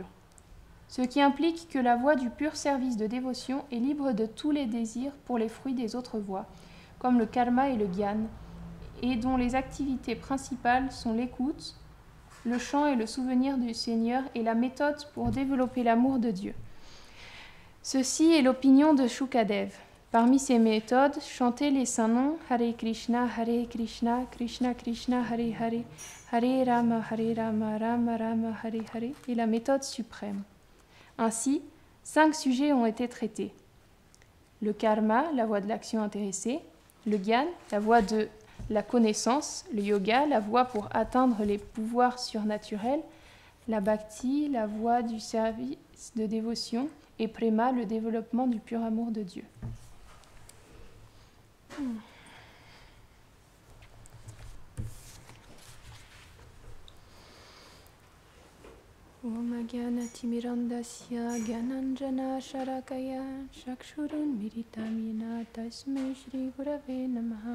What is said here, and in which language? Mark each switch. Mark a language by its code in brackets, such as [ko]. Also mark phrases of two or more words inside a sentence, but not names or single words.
[fr] Ce qui implique que la voie du pur service de dévotion est libre de tous les désirs pour les fruits des autres voies, comme le karma et le gyan, et dont les activités principales sont l'écoute, le chant et le souvenir du Seigneur est la méthode pour développer l'amour de Dieu. Ceci est l'opinion de Shukadev. Parmi ces méthodes, chanter les saints noms Hare Krishna, Krishna Krishna, Hare Hare, Hare Rama, Rama Rama, Hare Hare est la méthode suprême. Ainsi, 5 sujets ont été traités. Le karma, la voie de l'action intéressée, le gyan, la voie de la connaissance, le yoga, la voie pour atteindre les pouvoirs surnaturels, la bhakti, la voie du service de dévotion, et prema, le développement du pur amour de Dieu. [sa] Om Gyanatimirandasya Gyananjana Sharakaya Chakshurun Miritamina Tasmai Shri Gurave Namaha.